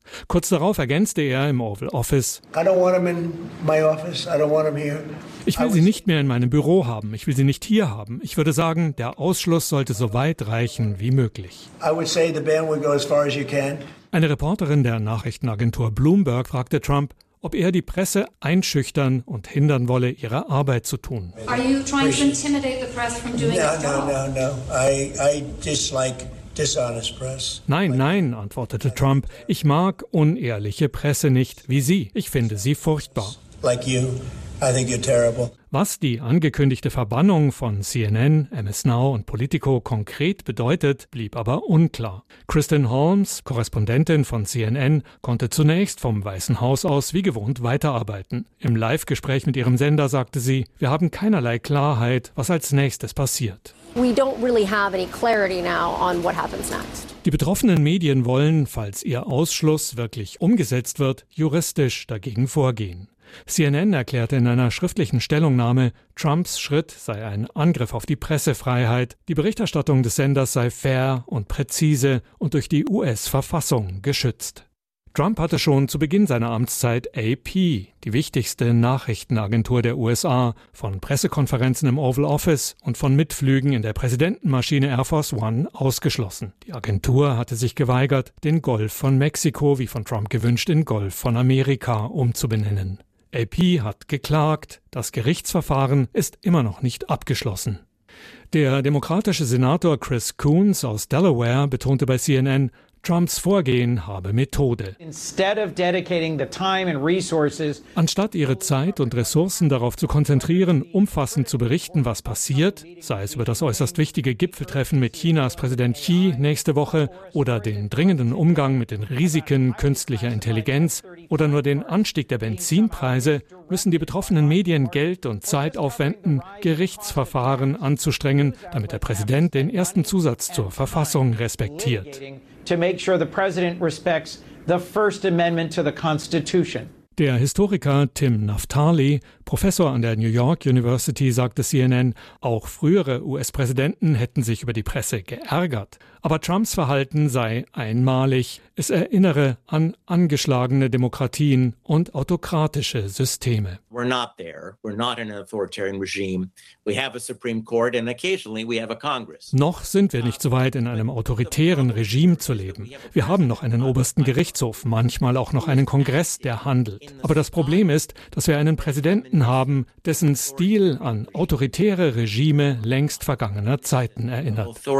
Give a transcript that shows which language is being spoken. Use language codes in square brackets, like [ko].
[de] Kurz darauf ergänzte er im Oval Office: Ich will sie nicht mehr in meinem Büro haben. Ich will sie nicht hier haben. Ich würde sagen, der Ausschluss sollte so weit reichen wie möglich. Eine Reporterin der Nachrichtenagentur Bloomberg fragte Trump, ob er die Presse einschüchtern und hindern wolle, ihre Arbeit zu tun. [en] Are you trying to intimidate the press from doing its job? No. I dislike dishonest press. [de] Nein, antwortete Trump. Ich mag unehrliche Presse nicht, wie Sie. Ich finde sie furchtbar. [en] Like you, I think you're terrible. [de] Was die angekündigte Verbannung von CNN, MS Now und Politico konkret bedeutet, blieb aber unklar. Kristen Holmes, Korrespondentin von CNN, konnte zunächst vom Weißen Haus aus wie gewohnt weiterarbeiten. Im Live-Gespräch mit ihrem Sender sagte sie: Wir haben keinerlei Klarheit, was als nächstes passiert. [en] We don't really have any clarity now on what happens next. [de] Die betroffenen Medien wollen, falls ihr Ausschluss wirklich umgesetzt wird, juristisch dagegen vorgehen. CNN erklärte in einer schriftlichen Stellungnahme, Trumps Schritt sei ein Angriff auf die Pressefreiheit, die Berichterstattung des Senders sei fair und präzise und durch die US-Verfassung geschützt. Trump hatte schon zu Beginn seiner Amtszeit AP, die wichtigste Nachrichtenagentur der USA, von Pressekonferenzen im Oval Office und von Mitflügen in der Präsidentenmaschine Air Force One ausgeschlossen. Die Agentur hatte sich geweigert, den Golf von Mexiko, wie von Trump gewünscht, in Golf von Amerika umzubenennen. AP hat geklagt, das Gerichtsverfahren ist immer noch nicht abgeschlossen. Der demokratische Senator Chris Coons aus Delaware betonte bei CNN, Trumps Vorgehen habe Methode. [en] Instead of dedicating the time and resources, [de] anstatt ihre Zeit und Ressourcen darauf zu konzentrieren, umfassend zu berichten, was passiert, sei es über das äußerst wichtige Gipfeltreffen mit Chinas Präsident Xi nächste Woche oder den dringenden Umgang mit den Risiken künstlicher Intelligenz oder nur den Anstieg der Benzinpreise, müssen die betroffenen Medien Geld und Zeit aufwenden, Gerichtsverfahren anzustrengen, damit der Präsident den ersten Zusatz zur Verfassung respektiert. [en] To make sure the president respects the First Amendment to the Constitution. [de] Der Historiker Tim Naftali, Professor an der New York University, sagte CNN, auch frühere US-Präsidenten hätten sich über die Presse geärgert. Aber Trumps Verhalten sei einmalig. Es erinnere an angeschlagene Demokratien und autokratische Systeme. [en] We're not there. We're not in an authoritarian regime. We have a Supreme Court and occasionally we have a Congress. [de] Noch sind wir nicht so weit, in einem autoritären Regime zu leben. Wir haben noch einen obersten Gerichtshof, manchmal auch noch einen Kongress, der handelt. Aber das Problem ist, dass wir einen Präsidenten haben, dessen Stil an autoritäre Regime längst vergangener Zeiten erinnert.